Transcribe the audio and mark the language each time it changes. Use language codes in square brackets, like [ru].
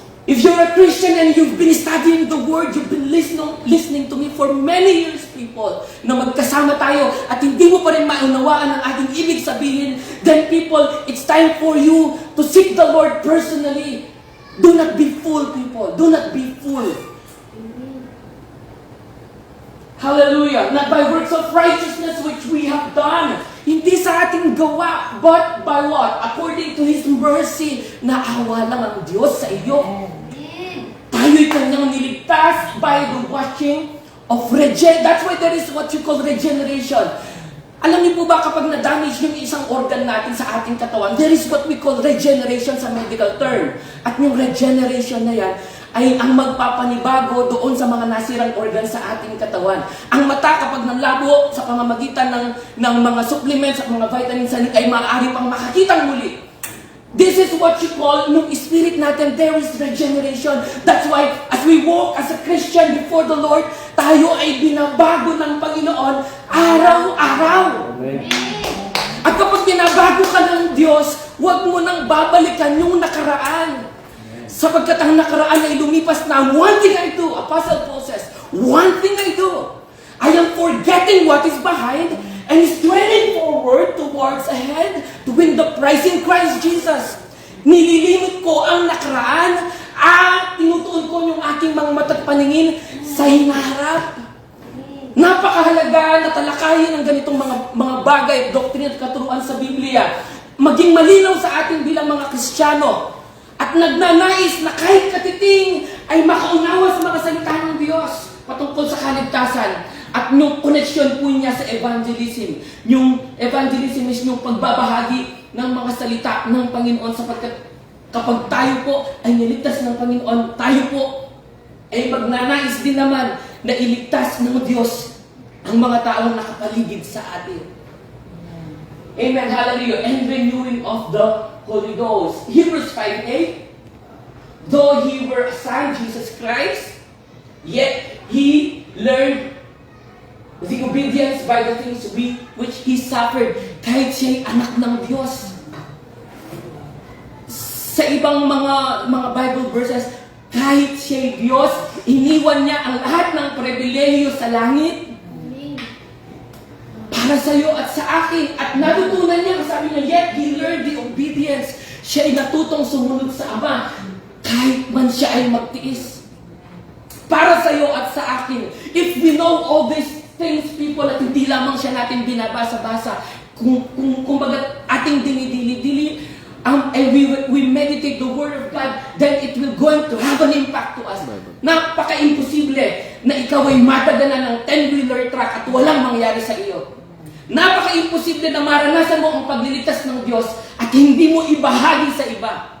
[en] If you're a Christian and you've been studying the Word, you've been listening to me for many years, people, [tl] na magkasama tayo at hindi mo pa rin maunawaan ang ating ibig sabihin, [en] then people, it's time for you to seek the Lord personally. Do not be fooled, people. Do not be fooled. Hallelujah. Not by works of righteousness which we have done. [tl] Hindi sa ating gawa, [en] but by what? According to His mercy, [tl] naawa lang ang Diyos sa iyo. [en] Tayo'y Kanyang niligtas by the washing of That's why there is what you call regeneration. [tl] Alam niyo po ba kapag na-damage yung isang organ natin sa ating katawan, [en] there is what we call regeneration [tl] sa medical term. At yung regeneration na yan ay ang magpapanibago doon sa mga nasirang organ sa ating katawan. Ang mata kapag nanlabo sa pamamagitan ng mga supplements at mga vitamins ay maaari pang makakitang muli. [en] This is what you call, nung spirit natin, there is regeneration. That's why, as we walk as a Christian before the Lord, [tl] tayo ay binabago ng Panginoon araw-araw. Amen. At kapag binabago ka ng Diyos, huwag mo nang babalikan yung nakaraan. Sapagkat ang nakaraan ay lumipas na. [en] One thing I do, Apostle Paul says, one thing I do, I am forgetting what is behind and straining forward towards ahead to win the prize in Christ Jesus. [tl] Nililimit ko ang nakaraan at tinutuon ko yung aking mga mata't paningin sa hinaharap. Napakahalaga na talakayin ang ganitong mga bagay, doktrina at katuruan sa Biblia. Maging malinaw sa atin bilang mga Kristiyano. At nagnanais na kahit katiting ay makaunawa sa mga salita ng Diyos patungkol sa kaligtasan. At yung connection po niya sa evangelism. Yung evangelism is yung pagbabahagi ng mga salita ng Panginoon, sapagkat kapag tayo po ay niligtas ng Panginoon, tayo po ay magnanais din naman na iligtas ng Diyos ang mga taong nakapaligid sa atin. [en] Amen. Hallelujah. And renewing of the Holy Ghost. Hebrews 5:8. Though he were assigned Jesus Christ, yet he learned the obedience by the things which He suffered. [tl] Kahit siya'y anak ng Diyos. Sa ibang mga Bible verses, kahit siya'y Diyos, iniwan niya ang lahat ng pribilehiyo sa langit para sa iyo at sa akin. At natutunan niya, sabi niya, [en] yet He learned the obedience. [tl] Siya'y natutong sumunod sa Ama, kahit man siya ay magtiis. Para sa iyo at sa akin. [en] If we know all these things, people, [tl] at hindi lamang siya natin binabasa-basa, kung bagat ating dinidili-dili, [en] and we meditate the Word of God, then it will going to have an impact to us. [tl] Napaka-imposible na ikaw ay mataganan ng 10-wheeler truck at walang mangyari sa iyo. Napaka-imposible na maranasan mo ang pagliligtas ng Diyos at hindi mo ibahagi sa iba.